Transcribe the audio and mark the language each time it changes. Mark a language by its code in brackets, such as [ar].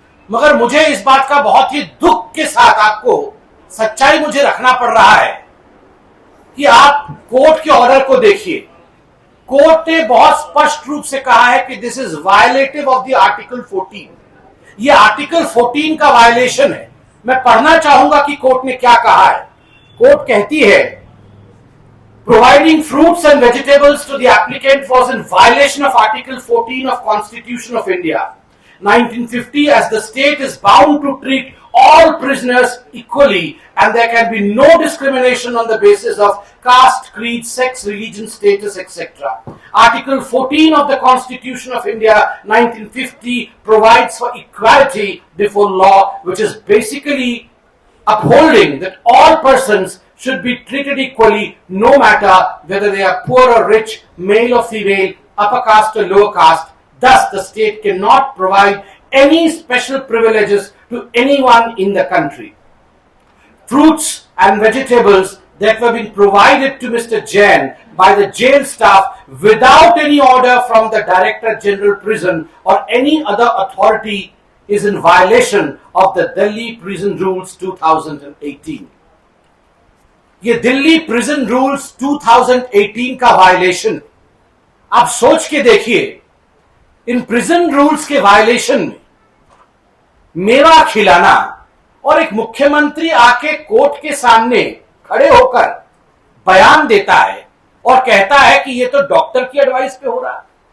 [hi] मगर मुझे इस बात का बहुत ही दुख के साथ आपको सच्चाई मुझे रखना पड़ रहा है कि आप कोर्ट के ऑर्डर को देखिए। कोर्ट ने बहुत स्पष्ट रूप से कहा है कि [en] This is violative of the article 14। [hi] ये आर्टिकल 14 का वायलेशन है। मैं पढ़ना चाहूंगा कि कोर्ट ने क्या कहा है। कोर्ट कहती है, [en] providing fruits and vegetables to the applicant was in violation of Article 14 of Constitution of India, 1950, as the state is bound to treat all prisoners equally and there can be no discrimination on the basis of caste, creed, sex, religion, status, etc. Article 14 of the Constitution of India 1950 provides for equality before law, which is basically upholding that all persons should be treated equally no matter whether they are poor or rich, male or female, upper caste or lower caste. Thus, the state cannot provide any special privileges to anyone in the country. Fruits and vegetables that were being provided to Mr. Jain by the jail staff without any order from the Director General Prison or any other authority is in violation of the Delhi Prison Rules 2018. [hi] ये Delhi prison rules 2018 का violation, आप सोच के देखिए, in prison rules के violation में मेवा खिलाना और एक मुख्यमंत्री आके कोर्ट के सामने खड़े होकर बयान देता है और कहता है कि ये तो डॉक्टर की एडवाइस पे हो रहा है।